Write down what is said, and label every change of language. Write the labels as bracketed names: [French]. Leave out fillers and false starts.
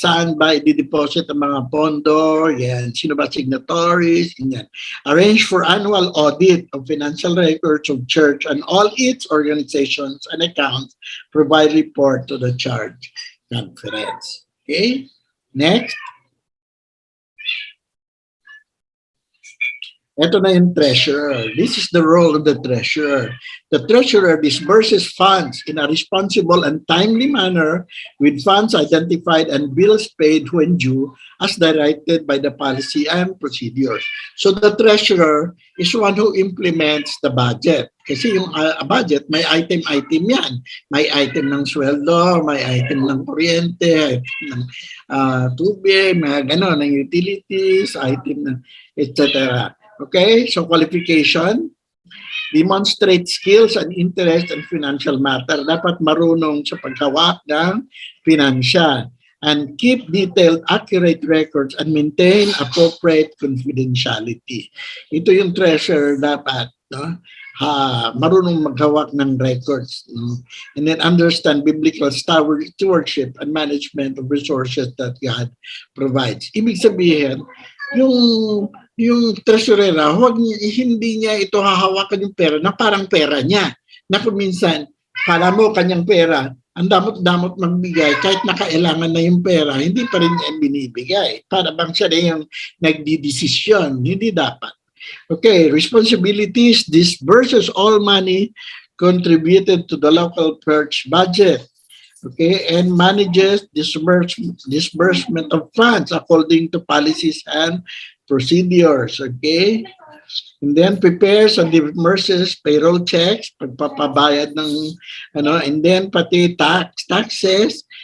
[Filipino] Saan ba i-deposit ang mga pondo? Yan. Sino ba signatories? Yan. [English] Arrange for annual audit of financial records of church and all its organizations and accounts. Provide report to the church conference. Okay, next. [Filipino] Ito na yung [English] treasurer. This is the role of the treasurer. The treasurer disburses funds in a responsible and timely manner with funds identified and bills paid when due as directed by the policy and procedures. So the treasurer is one who implements the budget. [Filipino] Kasi yung budget, may item-item yan. May item ng sweldo, may item ng kuryente, item ng tubig, mga gano'n, ng utilities, item ng etc. [English] Okay, so qualification, demonstrate skills and interest in financial matter. [Filipino] Dapat marunong sa paghawak ng financial [English] and keep detailed, accurate records and maintain appropriate confidentiality. [Filipino] Ito yung treasurer dapat, no? Marunong maghawak ng records, no? [English] And then understand biblical stewardship and management of resources that God provides. [Filipino] Ibig sabihin, yung treasurer, hindi niya ito hahawakan yung pera na parang pera niya. Na kung minsan, kala mo kanyang pera, ang damot-damot magbigay, kahit nakailangan na yung pera, hindi pa rin niya binibigay. Para bang siya na yung nagdidesisyon. Hindi dapat. [English] Okay, responsibilities, disburses all money contributed to the local church budget. Okay, and manages disbursement of funds according to policies and procedures. Okay, and then prepares and disburses payroll checks, [Filipino] pagpapabayad ng [English] and then pati taxes.